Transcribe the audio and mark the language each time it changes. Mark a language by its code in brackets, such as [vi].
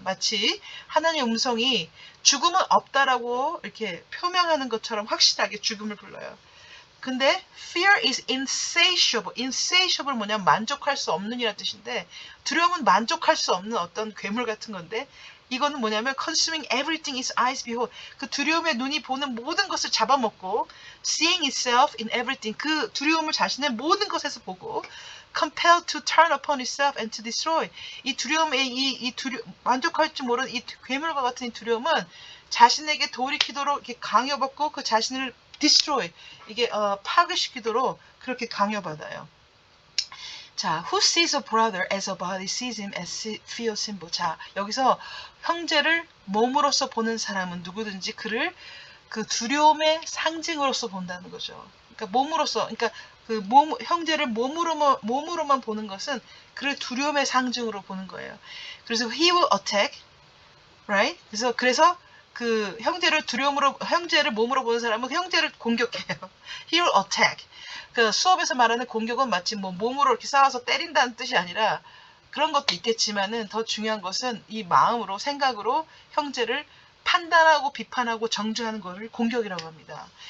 [ko] 마치 하나님의 음성이 죽음은 없다라고 이렇게 표명하는 것처럼 확실하게 죽음을 불러요. 근데 [en] fear is insatiable. [ko] insatiable 뭐냐면 만족할 수 없는이라는 뜻인데 두려움은 만족할 수 없는 어떤 괴물 같은 건데 이거는 뭐냐면 [en] consuming everything its eyes behold. [ko] 그 두려움의 눈이 보는 모든 것을 잡아먹고 [en] seeing itself in everything. [ko] 그 두려움을 자신의 모든 것에서 보고 [en] compelled to turn upon itself and to destroy. [ko] 이 두려움의 만족할 줄 모르는 이 괴물과 같은 이 두려움은 자신에게 돌이키도록 이렇게 강요받고 그 자신을 destroy 이게 파괴시키도록 그렇게 강요받아요. [en] 자, who sees a brother as a body sees him as fear symbol. [ko] 자, 여기서 형제를 몸으로서 보는 사람은 누구든지 그를 그 두려움의 상징으로서 본다는 거죠. 그러니까 몸으로서, 그러니까 그 형제를 몸으로만 보는 것은 그를 두려움의 상징으로 보는 거예요. 그래서 [en] he will attack, right? [ko] 그래서 그 형제를 몸으로 보는 사람은 형제를 공격해요. [en] He will attack. [ko] 그 수업에서 말하는 공격은 마치 뭐 몸으로 이렇게 싸워서 때린다는 뜻이 아니라 그런 것도 있겠지만은 더 중요한 것은 이 마음으로 생각으로 형제를 판단하고 비판하고 정죄하는 것을 공격이라고 합니다.